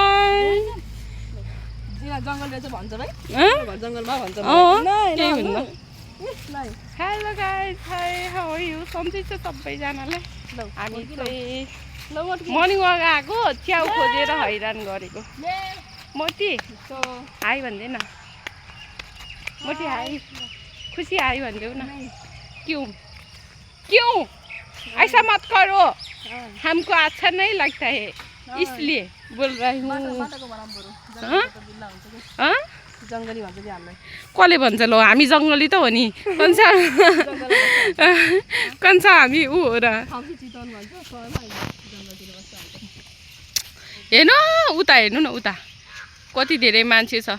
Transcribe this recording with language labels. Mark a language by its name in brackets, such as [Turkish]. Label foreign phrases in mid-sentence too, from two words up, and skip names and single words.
[English] Hello guys, hi how are you? [Nepali] सन्चै छ सबैजनालाई। हामी चाहिँ [English] morning walk [Nepali] आएको, च्याउ खोजेर हैरान गरेको। मोटी हाई भन्दैन, मोटी हाई, खुसी हाई भनिदेऊ न। [Hindi] क्यों क्यों ऐसा मत करो, हमको अच्छा नहीं लगता है इसलिए बोल रही हूँ। [Nepali] कसले भन्छ ल? हामी जङ्गली त हो नि, कन्छ हामी ऊ हो र। हेर्नु उता, हेर्नु न उता कति धेरै मान्छे छ।